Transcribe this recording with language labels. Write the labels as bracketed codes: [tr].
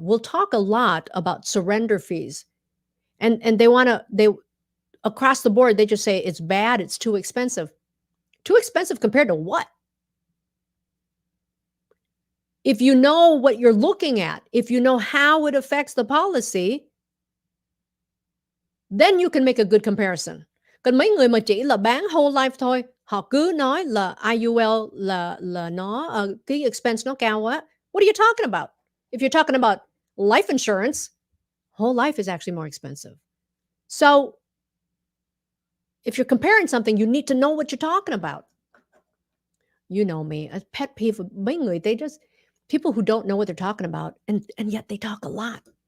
[en] We'll talk a lot about surrender fees. And they across the board, they just say it's bad, it's too expensive. Too expensive compared to what? If you know what you're looking at, if you know how it affects the policy, then you can make a good comparison. [vi] Còn mấy người mà chỉ là bán whole life thôi, họ cứ nói là IUL là nó cái expense nó cao quá. [en] What are you talking about? If you're talking about life insurance, whole life is actually more expensive. So if you're comparing something, you need to know what you're talking about. You know me, a pet peeve of [vi] mấy người, [en] people who don't know what they're talking about, and yet they talk a lot.